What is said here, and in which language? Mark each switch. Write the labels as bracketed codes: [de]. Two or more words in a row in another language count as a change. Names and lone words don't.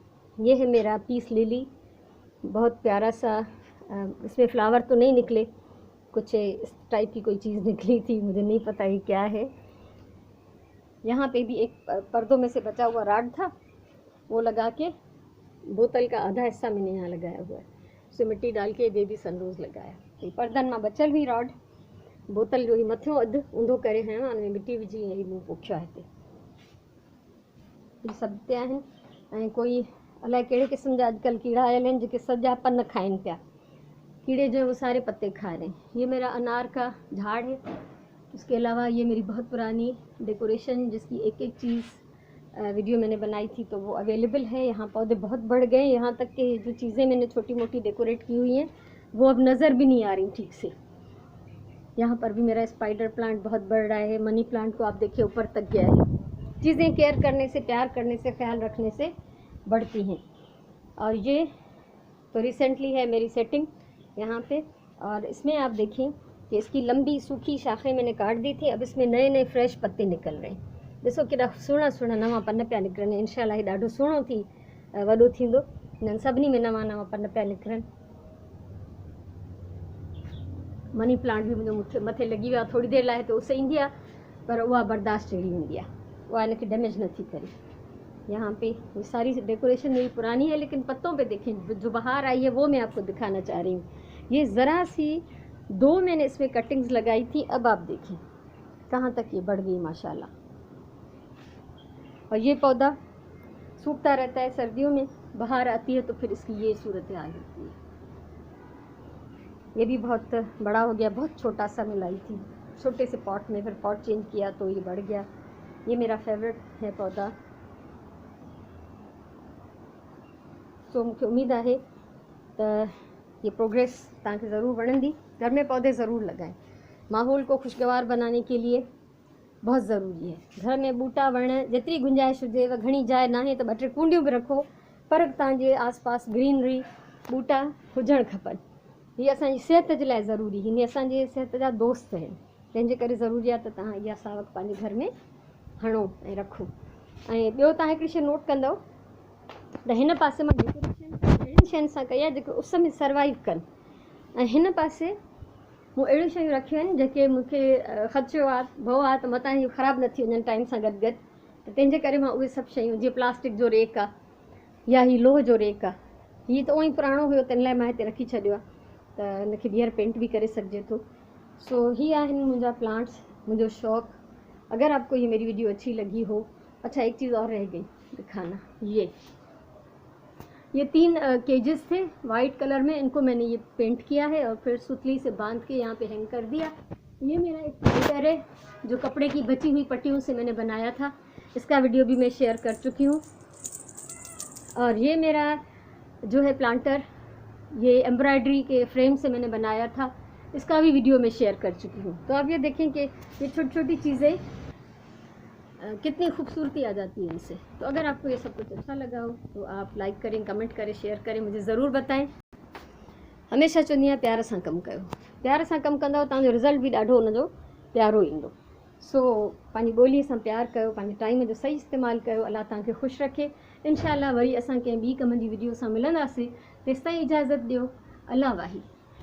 [ur] یہ ہے میرا [en] peace lily, [ur] بہت پیارا سا، اس میں فلاور تو نہیں نکلے، کچھ اس ٹائپ کی کوئی چیز نکلی تھی، مجھے نہیں پتا یہ کیا ہے. یہاں پہ بھی ایک پردوں میں سے بچا ہوا راڈ تھا، وہ لگا کے بوتل کا آدھا حصہ میں نے یہاں لگایا ہوا ہے، اسے مٹی ڈال کے [en] baby sunrose [ur] لگایا. [sd] तो पर्दन में बचल हुई रॉड बोतल जो ही मथो अधु ऊंधो करे हैं उनमें मिट्टी विझी ऐं मूं पोखियो आहे हिते। सभु हिते आहिनि ऐं कोई अलाए कहिड़े क़िस्म जा अॼुकल्ह कीड़ा आयल आहिनि जेके सॼा पन खाइनि पिया, [ur] کیڑے جو وہ سارے پتے کھا رہے ہیں. یہ میرا انار کا جھاڑ ہے. اس کے علاوہ یہ میری بہت پرانی ڈیکوریشن جس کی ایک ایک چیز ویڈیو میں نے بنائی تھی، تو وہ اویلیبل ہے. یہاں پودے بہت بڑھ گئے، یہاں تک کہ جو چیزیں میں نے چھوٹی موٹی ڈیکوریٹ کی ہوئی ہیں وہ اب نظر بھی نہیں آ رہی ٹھیک سے. یہاں پر بھی میرا [en] spider plant [ur] بہت بڑھ رہا ہے, [en] money plant [ur] کو آپ دیکھیے اوپر تک گیا ہے. چیزیں کیئر کرنے سے، پیار کرنے سے، خیال رکھنے سے بڑھتی ہیں. اور یہ تو ریسنٹلی ہے میری سیٹنگ یہاں پہ، اور اس میں آپ دیکھیں کہ اس کی لمبی سوکھی شاخیں میں نے کاٹ دی تھی، اب اس میں نئے نئے فریش پتے نکل رہے ہیں. [sd] ॾिसो केॾा सुहिणा सुहिणा नवां पन पिया निकिरनि, इंशाल्लाह ही ॾाढो सुहिणो थी वॾो थींदो। इन्हनि सभिनी में नवां नवां पन पिया निकिरनि। [en] money plant [sd] भी मुंहिंजो मथे लॻी वियो आहे, थोड़ी देरि लाइ त उस ईंदी आहे, पर उहा बर्दाश्त जहिड़ी हूंदी आहे, उहा इनखे डैमेज नथी करे। [ur] یہاں پہ یہ ساری ڈیکوریشن میری پرانی ہے، لیکن پتوں پہ دیکھیں جو باہر آئی ہے وہ میں آپ کو دکھانا چاہ رہی ہوں. یہ ذرا سی 2 میں نے اس میں کٹنگز لگائی تھی، اب آپ دیکھیں کہاں تک یہ بڑھ گئی ماشاءاللہ. اور یہ پودا سوکھتا رہتا ہے سردیوں میں، باہر آتی ہے تو پھر اس کی یہ صورت حال ہوتی ہے. یہ بھی بہت بڑا ہو گیا، بہت چھوٹا سا میں لائی تھی چھوٹے سے پاٹ میں، پھر [en] pot change [ur] کیا تو یہ بڑھ گیا. یہ میرا فیورٹ ہے پودا. [sd] सो मूंखे उम्मीद है तो ये प्रोग्रेस तव्हांखे ज़रूर वणंदी। [ur] گھر میں پودے ضرور لگائیں، ماحول کو خوشگوار بنانے کے لیے بہت ضروری ہے. [sd] घर में बूटा वण जेतिरी गुंजाइश हुजे, घणी जाइ ना है तो 2-3 कूंडियूं भी रखो, पर तव्हांजे आसपास ग्रीनरी बूटा हुजणु खपनि। हीअ असांजी सिहत जे लाइ ज़रूरी, हिन असांजे सिहत जा दोस्त आहिनि, तंहिंजे करे ज़रूरी आहे त तव्हां इहा सावक पंहिंजे घर में हणो ऐं रखो। ऐं ॿियो तव्हां हिकिड़ी शइ नोट कंदव त हिन पासे मां डेकोरेशन अहिड़ियुनि शयुनि सां कई आहे जेके उस में सर्वाइव कनि, ऐं हिन पासे मूं अहिड़ियूं शयूं रखियूं आहिनि जेके मूंखे ख़दशो आहे, भउ आहे त मतां इहे ख़राबु न थी वञनि टाइम सां गॾु गॾु, त तंहिंजे करे मां उहे सभु शयूं, जीअं प्लास्टिक जो रेक आहे या हीअ लोह जो रेक आहे, हीअ त उअं ई पुराणो हुयो तंहिं लाइ मां हिते रखी छॾियो आहे त हिनखे ॿीहर पेंट भी करे सघिजे थो। सो ही आहिनि मुंहिंजा प्लांट्स, मुंहिंजो शौक़ु। [ur] اگر آپ کو یہ میری ویڈیو اچھی لگی ہو، اچھا ایک چیز اور رہ گئی دکھانا، یہ 3 کیجز تھے [en] white colour [ur] میں، ان کو میں نے یہ پینٹ کیا ہے اور پھر سُتلی سے باندھ کے یہاں پہ ہینگ کر دیا. یہ میرا ایک پلانٹر ہے جو کپڑے کی بچی ہوئی پٹیوں سے میں نے بنایا تھا، اس کا ویڈیو بھی میں شیئر کر چکی ہوں. اور یہ میرا جو ہے پلانٹر، یہ ایمبرائیڈری کے فریم سے میں نے بنایا تھا، اس کا بھی ویڈیو میں شیئر کر چکی ہوں. تو آپ یہ دیکھیں کہ یہ چھوٹی چھوٹی چیزیں کتنی خوبصورتی آ جاتی ہے ان سے. تو اگر آپ کو یہ سب کچھ اچھا لگا ہو تو آپ لائک کریں، کمنٹ کریں، شیئر کریں، مجھے ضرور بتائیں. [sd] हमेशा चवंदी आहियां प्यार सां कमु कयो, प्यार सां कमु कंदव तव्हांजो रिज़ल्ट भी ॾाढो हुनजो प्यारो ईंदो। सो पंहिंजी ॿोलीअ सां प्यार कयो, पंहिंजे टाइम जो सही इस्तेमालु कयो। अल्लाह तव्हांखे ख़ुशि रखे। इंशाअल्लाह वरी असां कंहिं ॿी कम जी वीडियो सां मिलंदासीं। तेसिताईं इजाज़त ॾियो। अल्लाह वाहिद।